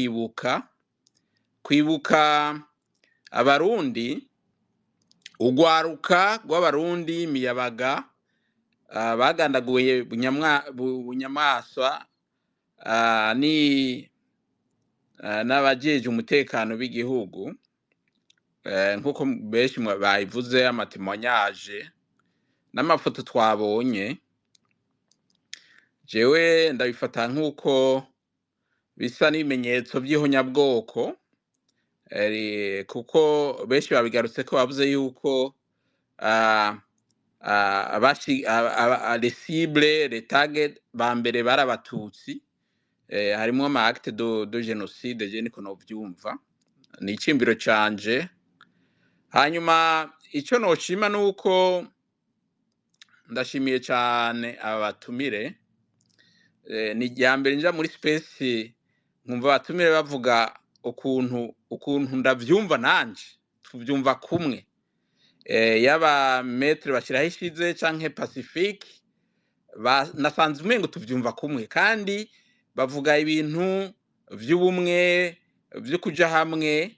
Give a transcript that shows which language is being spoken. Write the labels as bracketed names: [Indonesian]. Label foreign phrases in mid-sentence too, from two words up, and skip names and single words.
[Rundi] kwibuka abarundi ugwaruka rw'abarundi miyabaga bagandaguye bunyamaswa ni n'abajeje umutekano b'igihugu nkuko benshi bayivuze amatemonyage n'amafoto twabonye jewe ndabifata nkuko bisa n'ibimenyetso by'ihonyabwoko kuko benshi babigarutse ko bavuze yuko [French] les cibles les targets [Rundi] ba mbere bari abatutsi harimo ama [French] acte de génocide [Rundi] je niko novyumva ni icimbiro canje hanyuma ico noshima nuko ndashimiye cyane abatumire ni ryambere nja muri space nkumva abatumire bavuga ukuntu ndavyumva nanje tuvyumva kumwe yaba maître bashiraho ishize canke Pacifique nasanze umengo tuvyumva kumwe kandi bavuga ibintu vy'ubumwe vyo kuja hamwe